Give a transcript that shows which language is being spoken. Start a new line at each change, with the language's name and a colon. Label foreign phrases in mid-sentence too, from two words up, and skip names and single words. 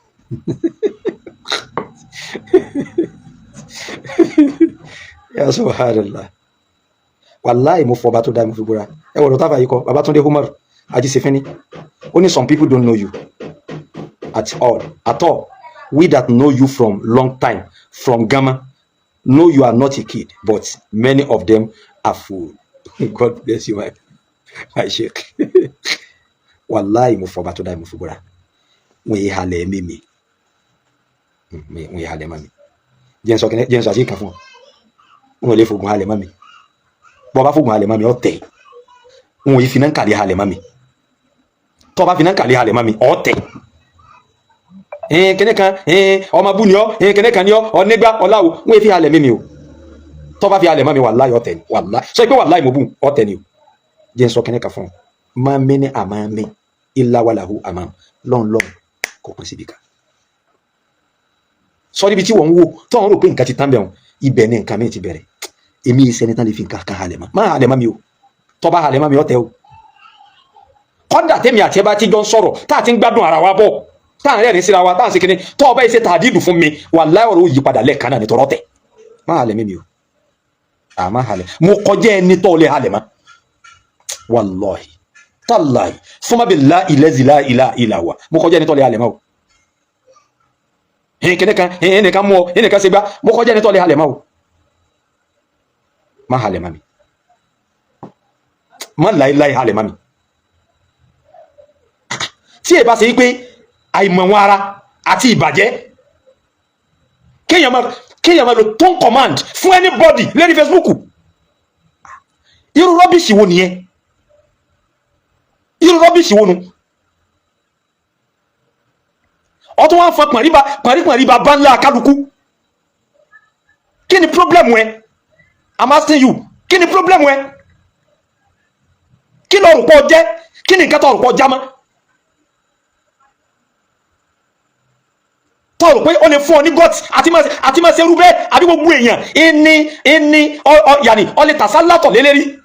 Arabic: يا سبحان الله. Wallahi,
Yoruba: mo fọ ọba tó dá mi, mo fi búra. Ẹ wọ̀rọ̀ táfà yìí kọ, Babatunde Umar Ajíṣefínní. Ó ní,
English: "Some people don't know you at all, at all. We that know you from long time, from Ghana, know you are not a kid, but many of them are fool." God bless you, my, my sheikh.
Yoruba: Wallahi, mo fọ ọba tó dá mi, mo fi búra. Wọ́n yé halẹ̀ mí mi. Hmm, wọ́n yé halẹ̀ mọ́ mi. Jẹ́ n sọ kíní, jẹ́ n sọ àṣírí kan fún ọ. Wọ́n lè fògùn halẹ̀ mọ́ mi. Bọ́ bá fògùn halẹ̀ mọ́ mi, ọ tẹ̀. Wọ́n yé finá kàlẹ́ halẹ̀ mọ́ mi. Tọ́ bá finá kàlẹ́ halẹ̀ mọ́ mi, ọ tẹ̀. Eh, kíní kan, eh, ọmọ bú ni ọ, eh, kíní kan ni ọ, ọ nígbà, ọ láwo. Wọ́n yé fi halẹ̀ mí mi o. Tọ́ bá fi halẹ̀ mọ́ mi, wàláhì, ọ tẹ̀ ni. Wàláhì. Sọ pé wàláhì mo bú, ọ tẹ̀ ni o. Jẹ́ n sọ kíní kan fún ọ.
Arabic: ما مني أمامي إلا والله أمام.
Yoruba: Lọ́n, lọ́n, kò pín síbi kan. Sọ níbi tí wọ́n ń wò, tó ń rò pé nǹkan ti tán bẹ̀ wọ́n, ibẹ̀ ni nǹkan mi ti bẹ̀rẹ̀. Èmi yìí sẹ́ni tán lè fi nǹkan kan halẹ̀ mọ́. Má halẹ̀ mọ́ mi o. Tọ́ bá halẹ̀ mọ́ mi, ọ tẹ̀ o. Kọ́dà tèmi àti ẹ bá ti jọ ń sọ̀rọ̀, tá a ti ń gbádùn ara wa bọ̀, tá a ń rẹ́rìn-ín síra wa, tá a ń ṣe kíní, tọ́ ọ bá yìí ṣe tàdídù fún mi, wàláhì, ọ̀rọ̀ ó yí padà lẹ́ẹ̀kan náà nítorọ́ tẹ̀. Má halẹ̀ mí mi o. À, má halẹ̀. Mo kọjá ẹni tọ́ lé halẹ̀ mọ́.
Arabic: والله. تالله. ثم بالله الذي لا إله إلا هو.
Yoruba: Mo kọjá ẹni tọ́ lé halẹ̀ mọ́ o. Hin, kíní kan, hin, ẹnìkan mú ọ, ẹnìkan ṣe gbá. Mo kọjá ẹni tó lè halẹ̀ mọ́ o. Má halẹ̀ mọ́ mi. Má láéláé halẹ̀ mọ́ mi. Tí ẹ bá ṣe wípé àìmọ̀ wọn ara àti ìbàjẹ́, kéèyàn máa, kéèyàn máa lo
English: tone command
Yoruba: fún anybody lórí Facebook. Irú rubbish wo nìyẹn? Irú rubbish wo nu? Ó tún wá ń fọn pọ̀nrín ba, pọ̀nrín, pọ̀nrín ba bá ńlá kálukú. Kí ni problem ẹ?
English: I'm asking you.
Yoruba: Kí ni problem ẹ? Kí lo rò pé o jẹ́? Kí ni nǹkan tó rò pé o já mọ́? Tó rò pé ó lè fún ọ ní guts àti máa, àti máa ṣe irú bẹ́ẹ̀? Àbí gbogbo èèyàn, ìní, ìní, ọ, ọ, yàní, ọ lè tàṣà látọ̀ lé lérí.